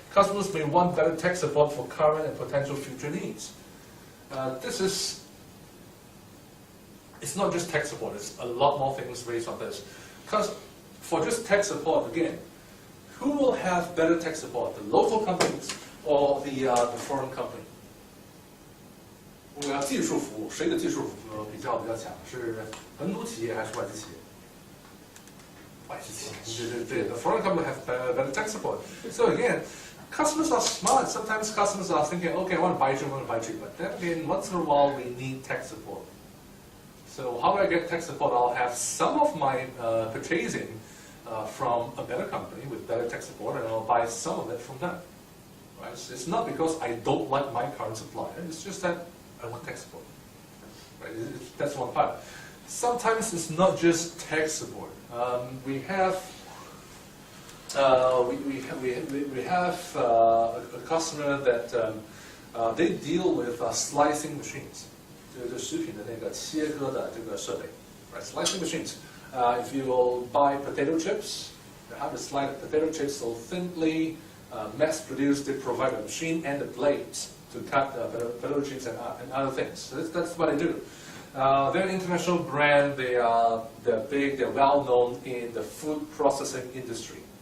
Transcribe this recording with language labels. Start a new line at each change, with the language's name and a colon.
English: Customers may want better tech support for current and potential future needs. It's not just tech support, it's a lot more things based on this. Because for just tech support, again, who will have better tech support, the local companies or the foreign company?
Chinese: 我们要技术服务，谁的技术服务比较强？是本土企业还是外资企业？外资企业。对
English: The foreign company have better tech support. So again, customers are smart. Sometimes customers are thinking, okay, I want to buy cheap, but then again, once in a while we need tech support. So how do I get tech support? I'll have some of my purchasing from a better company with better tech support, and I'll buy some of it from them. Right? So it's not because I don't like my current supplier. It's just that I want tech support. Right? That's one part. Sometimes it's not just tech support. We have a customer that they deal with slicing machines.
Chinese: 就是食品的那个切割的这个设备 right?
English: Slicing machines. If you will buy potato chips, you have to slide the potato chips so thinly, mass-produced. They provide a machine and the blades to cut the potato chips and other things. So that's what they do. They're an international brand. They're big. They're well known in the food processing industry.